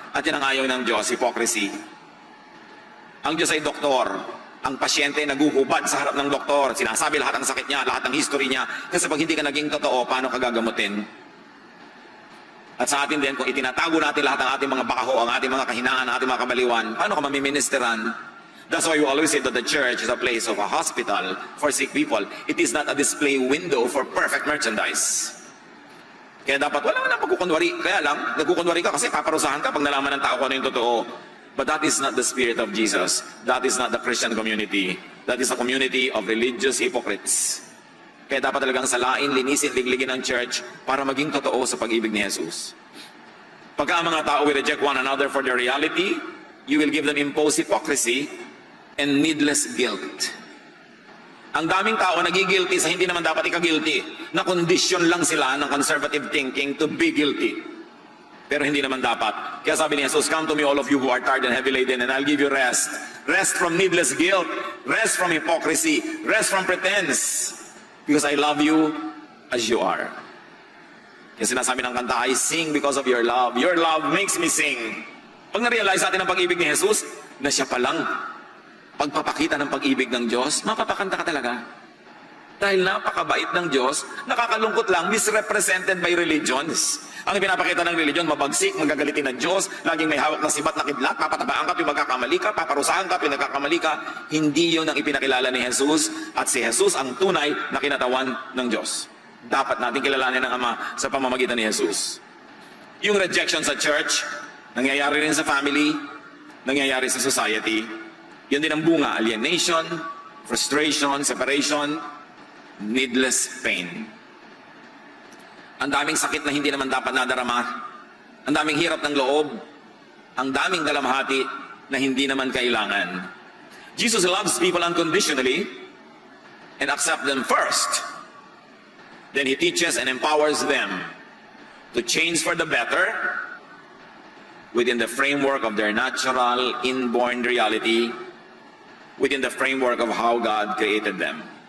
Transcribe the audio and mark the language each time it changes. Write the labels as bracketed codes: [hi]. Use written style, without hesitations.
[tl] At yan ang ayaw ng Diyos, hypocrisy. Ang Diyos ay doktor. Ang pasyente ay naguhubad sa harap ng doktor. Sinasabi lahat ng sakit niya, lahat ng history niya. Kasi pag hindi ka naging totoo, paano ka gagamutin? At sa atin din, kung itinatago natin lahat ng ating mga bakaho, ang ating mga kahinaan, ang ating mga kabaliwan, paano ka mamiministeran? [en] That's why we always say that the church is a place of a hospital for sick people. It is not a display window for perfect merchandise. [tl] Kaya dapat wala nang pagkukunwari. Kaya lang, nagkukunwari ka kasi paparusahan ka pag nalaman ng tao kung ano yung totoo. [en] But that is not the spirit of Jesus. That is not the Christian community. That is a community of religious hypocrites. [tl] Kaya dapat talagang salain, linisin, ligligin ang church para maging totoo sa pag-ibig ni Jesus. Pagka ang mga tao [en] will reject one another for their reality, you will give them imposed hypocrisy and needless guilt. Ang daming tao nagigilty sa hindi naman dapat ika-guilty, na kondisyon lang sila ng conservative thinking to be guilty. [tl] Pero hindi naman dapat. Kaya sabi ni Jesus, [en] "Come to me all of you who are tired and heavy laden, and I'll give you rest." Rest from needless guilt, rest from hypocrisy, rest from pretense. Because I love you as you are. [tl] Yung sinasabi ng kanta, [en] "I sing because of your love. Your love makes me sing." [tl] Pag na-realize natin ang pag-ibig ni Jesus, na siya palang pagpapakita ng pag-ibig ng Diyos, mapapakanta ka talaga. Dahil napakabait ng Diyos, nakakalungkot lang, [en] misrepresented by religions. [tl] Ang pinapakita ng religion, mabagsik, magagalitin ng Diyos, laging may hawak na sibat na kidlat, papatabaan ka, magkakamali ka, paparusahan ka, nagkakamali ka. Hindi yun ang ipinakilala ni Jesus, at si Jesus ang tunay na kinatawan ng Diyos. Dapat natin kilalanin ng Ama sa pamamagitan ni Jesus. Yung rejection sa church, nangyayari rin sa family, nangyayari sa society. Yun din ang bunga, alienation, frustration, separation, needless pain. Ang daming sakit na hindi naman dapat nadarama, ang daming hirap ng loob, ang daming dalamhati na hindi naman kailangan. [en] Jesus loves people unconditionally and accepts them first. Then He teaches and empowers them to change for the better within the framework of their natural, inborn reality, within the framework of how God created them.